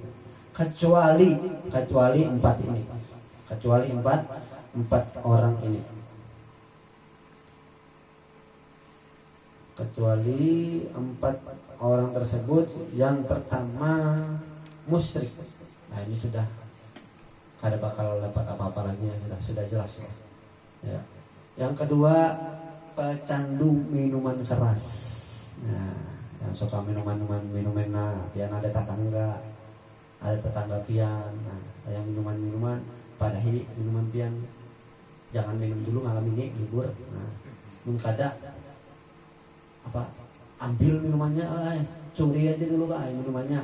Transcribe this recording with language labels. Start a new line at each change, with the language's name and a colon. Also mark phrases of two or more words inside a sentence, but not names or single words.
Indonesian: Kecuali 4 ini, kecuali empat orang ini, kecuali 4 orang tersebut. Yang pertama musyrik. Nah ini sudah kada bakal dapat apa-apa lagi, sudah jelas ya. Ya. Yang kedua pecandu minuman keras.
Banjar: Nah yang suka minuman pian ada tetangga pian. Nah, yang minuman pada minuman pian jangan minum dulu malam ini libur. Nah, kada ambil minumannya, curi aja dulu minumannya.